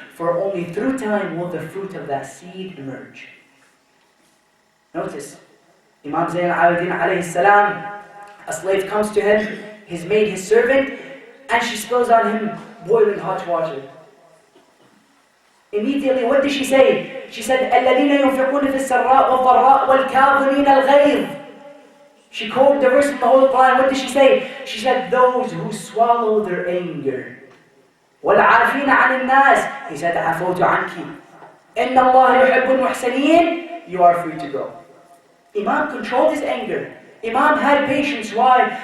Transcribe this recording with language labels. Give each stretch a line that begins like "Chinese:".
English: For only through time will the fruit of that seed emerge. Notice, Imam Zayn al-Abidin alayhi salam, a slave comes to him, his maid, his servant, and she spills on him boiling hot water. Immediately, what did she say? She said,
Arabic: الَّذِينَ يُنْفِقُونَ فِي السَّرَّاءِ وَالضَّرَّاءِ وَالْكَاظِمِينَ الْغَيْظِ.
English: She quoted the verse from the Holy Quran. What did she say? She said, those who swallow their anger.
Arabic: وَالْعَافِينَ عَنِ النَّاسِ.
English: He said,
Arabic: عَفَوْتُ عَنْكِ. إِنَّ اللَّهَ يُحِبُّ الْمُحْسَنِينَ.
English: You are free to go. Imam controlled his anger. Imam had patience. Why?